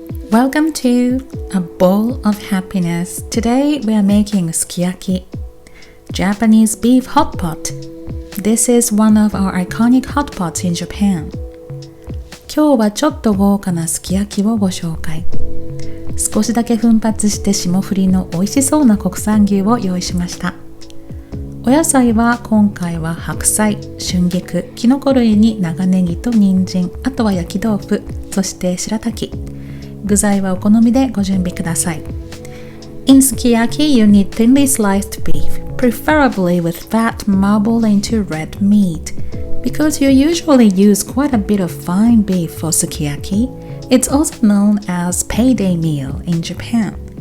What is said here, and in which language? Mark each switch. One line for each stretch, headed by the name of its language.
English: Welcome to a bowl of happiness. Today we are making sukiyaki, Japanese beef hot pot. This is one of our iconic hot pots in Japan.
Japanese: 今日はちょっと豪華なすき焼きをご紹介。少しだけ奮発して霜降りの美味しそうな国産牛を用意しました。お野菜は今回は白菜、春菊、キノコ類に長ネギと人参、あとは焼き豆腐、そしてしらたき。具材はお好みでご準備ください。
English: In sukiyaki, you need thinly sliced beef, preferably with fat marbled into red meat. Because you usually use quite a bit of fine beef for sukiyaki, it's also known as payday meal in Japan.